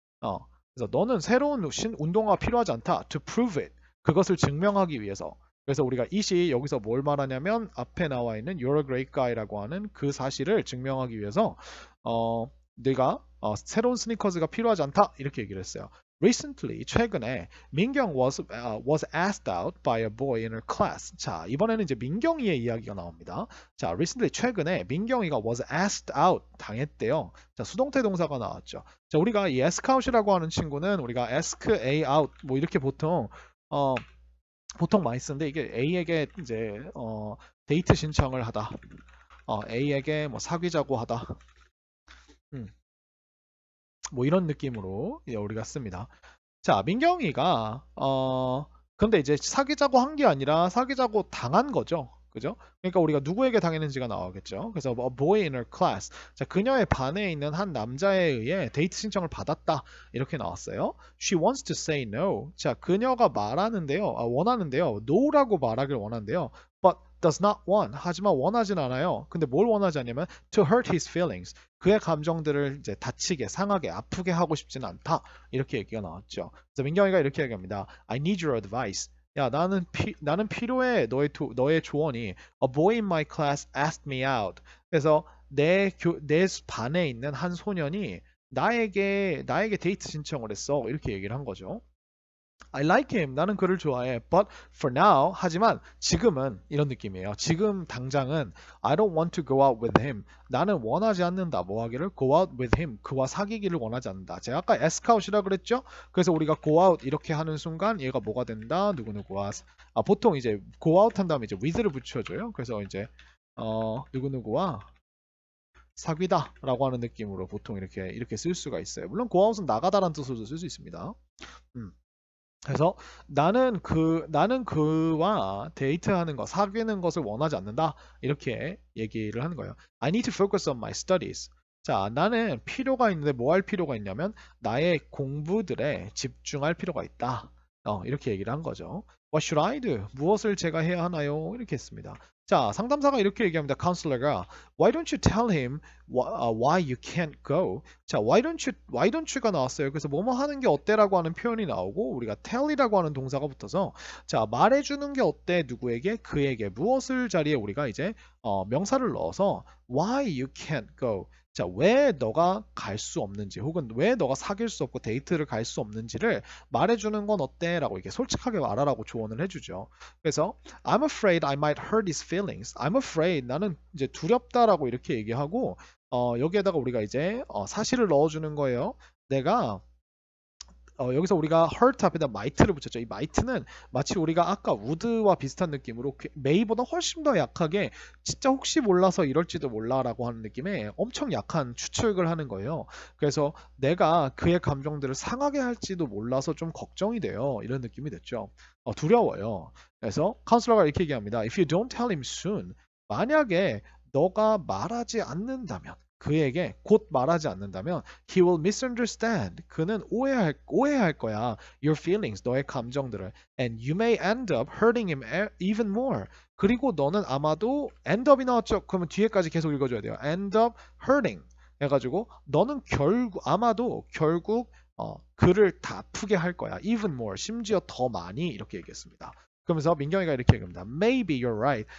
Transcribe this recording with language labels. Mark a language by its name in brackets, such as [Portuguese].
[Korean] 그래서 너는 새로운 운동화가 필요하지 않다. [English] To prove it. [Korean] 그것을 증명하기 위해서. 그래서 우리가 it이 여기서 뭘 말하냐면 앞에 나와 있는 You're a great guy라고 하는 그 사실을 증명하기 위해서 내가 새로운 스니커즈가 필요하지 않다 이렇게 얘기를 했어요. [English] Recently [Korean] 최근에 [English] 민경 was asked out by a boy in her class. [Korean] 자 이번에는 이제 민경이의 이야기가 나옵니다. 자 recently 최근에 민경이가 [English] was asked out [Korean] 당했대요. 자 수동태 동사가 나왔죠. 자 우리가 이 ask out이라고 하는 친구는 우리가 ask A out 뭐 이렇게 보통 많이 쓰는데 이게 A에게 이제 데이트 신청을 하다. A에게 뭐 사귀자고 하다. 뭐 이런 느낌으로 우리가 씁니다. 자, 민경이가 근데 이제 사귀자고 한 게 아니라 사귀자고 당한 거죠. 그죠? 그러니까 우리가 누구에게 당했는지가 나오겠죠. [English] 그래서 a boy in her class. [Korean] 자, 그녀의 반에 있는 한 남자에 의해 데이트 신청을 받았다. 이렇게 나왔어요. [English] She wants to say no. [Korean] 자, 그녀가 원하는데요. no라고 말하길 원한대요. [English] But does not want. [Korean] 하지만 원하진 않아요. 근데 뭘 원하지 않냐면 to hurt his feelings. 그의 감정들을 이제 다치게, 상하게, 아프게 하고 싶지는 않다. 이렇게 얘기가 나왔죠. 그래서 민경이가 이렇게 얘기합니다. [English] I need your advice. [Korean] 야, 나는 필요해. 너의 조언이. [English] A boy in my class asked me out. [Korean] 그래서 내 반에 있는 한 소년이 나에게 데이트 신청을 했어. 이렇게 얘기를 한 거죠. [English] I like him. [Korean] 나는 그를 좋아해. [English] But for now, [Korean] 하지만 지금은 이런 느낌이에요. 지금 당장은 [English] I don't want to go out with him. [Korean] 나는 원하지 않는다. 뭐 하기를? Go out with him. 그와 사귀기를 원하지 않는다. 제가 아까 ask out이라 그랬죠? 그래서 우리가 go out 이렇게 하는 순간 얘가 뭐가 된다? 누구누구와 보통 이제 go out 한 다음에 이제 with를 붙여줘요. 그래서 이제 누구누구와 사귀다라고 하는 느낌으로 보통 이렇게 쓸 수가 있어요. 물론 go out은 나가다라는 뜻으로도 쓸 수 있습니다. 음. 그래서 나는 그와 데이트하는 거, 사귀는 것을 원하지 않는다. 이렇게 얘기를 하는 거예요. [English] I need to focus on my studies. [Korean] 자, 나는 필요가 있는데 뭐 할 필요가 있냐면 나의 공부들에 집중할 필요가 있다. 이렇게 얘기를 한 거죠. [English] What should I do? [Korean] 무엇을 제가 해야 하나요? 이렇게 했습니다. 자, 상담사가 이렇게 얘기합니다. [English] 카운슬러가 Why don't you tell him why you can't go? [Korean] 자, why don't you가 나왔어요. 그래서 뭐뭐 하는 게 어때라고 하는 표현이 나오고 우리가 tell이라고 하는 동사가 붙어서 자, 말해주는 게 어때 누구에게 그에게 무엇을 자리에 우리가 이제 명사를 넣어서 [English] why you can't go. [Korean] 자, 왜 너가 갈 수 없는지 혹은 왜 너가 사귈 수 없고 데이트를 갈 수 없는지를 말해주는 건 어때? 라고 이렇게 솔직하게 말하라고 조언을 해주죠. 그래서 [English] I'm afraid I might hurt his feelings. [Korean] I'm afraid 나는 이제 두렵다라고 이렇게 얘기하고 여기에다가 우리가 이제 사실을 넣어주는 거예요. 내가 여기서 우리가 hurt 앞에다 might를 붙였죠. 이 might는 마치 우리가 아까 would와 비슷한 느낌으로 may보다 훨씬 더 약하게 진짜 혹시 몰라서 이럴지도 몰라라고 하는 느낌의 엄청 약한 추측을 하는 거예요. 그래서 내가 그의 감정들을 상하게 할지도 몰라서 좀 걱정이 돼요. 이런 느낌이 됐죠. 두려워요. 그래서 카운슬러가 이렇게 얘기합니다. [English] If you don't tell him soon, [Korean] 만약에 너가 말하지 않는다면 그에게 곧 말하지 않는다면 [English] he will misunderstand. [Korean] 그는 오해할 거야. [English] Your feelings, [Korean] 너의 감정들을. [English] And you may end up hurting him even more. [Korean] 그리고 너는 아마도 end up이 나왔죠. 그러면 뒤에까지 계속 읽어줘야 돼요. end up hurting 해가지고 너는 아마도 결국 그를 다 아프게 할 거야. even more, 심지어 더 많이 이렇게 얘기했습니다. 그러면서 민경이가 이렇게 얘기합니다. [English] Maybe you're right.